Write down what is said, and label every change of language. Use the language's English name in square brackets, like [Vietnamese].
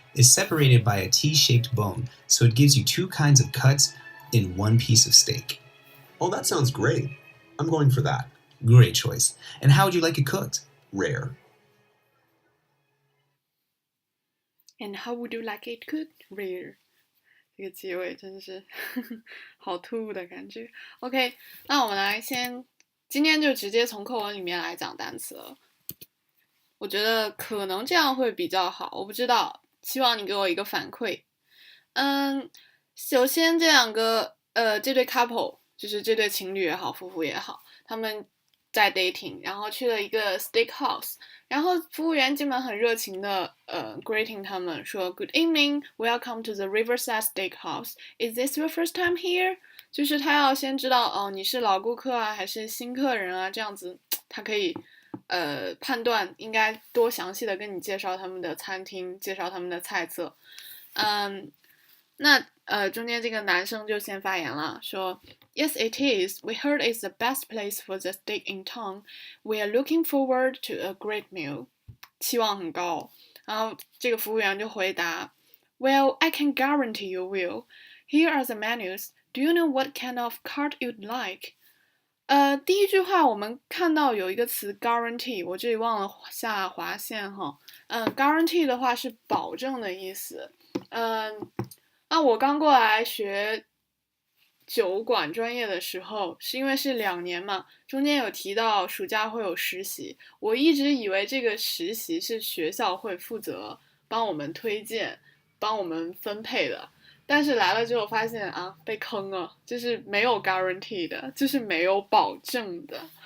[English] It's separated by a T-shaped bone, so it gives you two kinds of cuts in one piece of steak. Oh, that sounds great. I'm going for that. Great choice. And how would you like it cooked? Rare. And how would you like it cooked? Rare. [Chinese] 这个结尾真是好突兀的感觉。 OK， 那我们今天就直接从课文里面来讲单词了。我觉得可能这样会比较好，我不知道，希望你给我一个反馈。首先这对 couple 就是这对情侣也好，夫妇也好，他们在 dating， 然后去了一个 steakhouse， 然后服务员进门很热情的greeting 他们说 [English] Good evening, welcome to the Riverside Steakhouse. Is this your first time here? [Chinese] 就是他要先知道你是老顾客啊还是新客人啊，这样子他可以判断应该多详细的跟你介绍他们的餐厅，介绍他们的菜色。那中间这个男生就先发言了，说 [English] Yes, it is. We heard it's the best place for the steak in town. We are looking forward to a great meal. [Chinese] 期望很高。然后这个服务员就回答 [English] Well, I can guarantee you will. Here are the menus. Do you know what kind of cart you'd like? [Chinese] 第一句话我们看到有一个词 guarantee， 我这里忘了下划线哈。 guarantee 的话是保证的意思。我刚过来学酒馆专业的时候，是因为是2年嘛，中间有提到暑假会有实习，我一直以为这个实习是学校会负责帮我们推荐、帮我们分配的，但是来了之后发现被坑了，就是没有 guarantee 的，就是没有保证的。